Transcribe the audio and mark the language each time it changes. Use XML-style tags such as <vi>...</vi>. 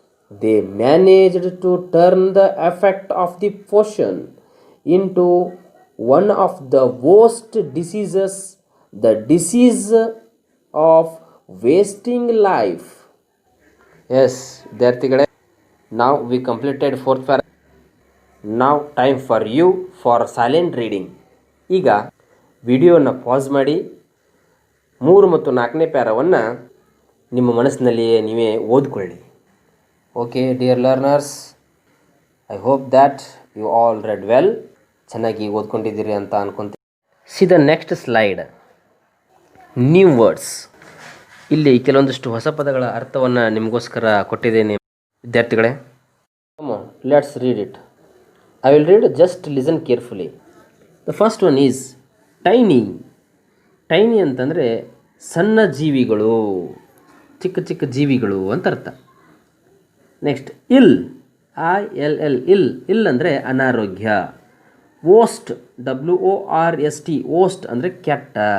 <en>They managed to turn the effect of the potion into one of the worst diseases, the disease of wasting life. Yes,</en> <kn>ವಿದ್ಯಾರ್ಥಿಗಳೇ,</kn> <en>now we completed fourth paragraph. Now time for you for silent reading.</en> <kn>ಈಗ ವಿಡಿಯೋನ pass ಮಾಡಿ 3 ಮತ್ತು 4ನೇ ಪ್ಯಾರವನ್ನು ನಿಮ್ಮ ಮನಸ್ಸಿನಲ್ಲಿಯೇ ನೀವೇ ಓದ್ಕೊಳ್ಳಿ.</kn> <en>Okay dear learners, I hope that you all read well.</en> <kn>ಚೆನ್ನಾಗಿ ಓದ್ಕೊಂಡಿದ್ದೀರಿ ಅಂತ ಅನ್ಕೊಂತೀನಿ.</kn> <en>See the next slide, new words.</en> <kn>ಇಲ್ಲಿ ಕೆಲವೊಂದಿಷ್ಟು ಹೊಸ ಪದಗಳ ಅರ್ಥವನ್ನು ನಿಮಗೋಸ್ಕರ ಕೊಟ್ಟಿದ್ದೇನೆ ವಿದ್ಯಾರ್ಥಿಗಳೇ.</kn> <en>Come on, let's read it. I will read, just listen carefully. The first one is tiny.</en> <kn>Tiny ಅಂತಂದರೆ ಸಣ್ಣ ಜೀವಿಗಳು, ಚಿಕ್ಕ ಚಿಕ್ಕ ಜೀವಿಗಳು ಅಂತ ಅರ್ಥ. ನೆಕ್ಸ್ಟ್ ಇಲ್, ILL, ಇಲ್ ಅಂದರೆ ಅನಾರೋಗ್ಯ. ವೋಸ್ಟ್, WORST, ವೋಸ್ಟ್ ಅಂದರೆ ಕೆಟ್ಟ.</kn>